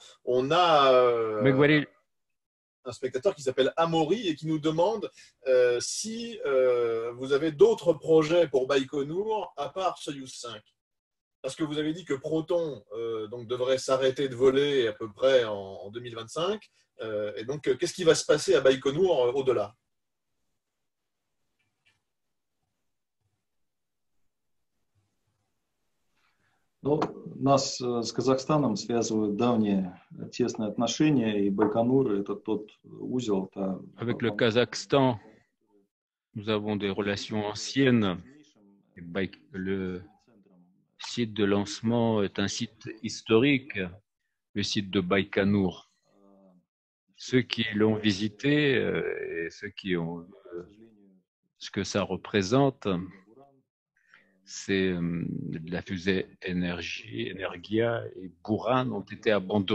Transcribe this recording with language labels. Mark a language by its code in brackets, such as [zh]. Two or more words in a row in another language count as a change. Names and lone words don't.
[fr] On a un spectateur qui s'appelle Amaury et qui nous demande si vous avez d'autres projets pour Baïkonour à part Soyuz 5. Parce que vous avez dit que Proton donc devrait s'arrêter de voler à peu près en 2025. Et donc, qu'est-ce qui va se passer à Baïkonour au-delà? [ru] Ну, нас с Казахстаном связывают давние тесные отношения, и Байконур – это тот узел. [fr] Avec le Kazakhstan, nous avons des relations anciennes. Le site de lancement est un site historique, le site de Baïkonour. Ceux qui l'ont visité et ceux qui ont ce que ça représente, c'est la fusée Energia et Buran ont été abandonnés.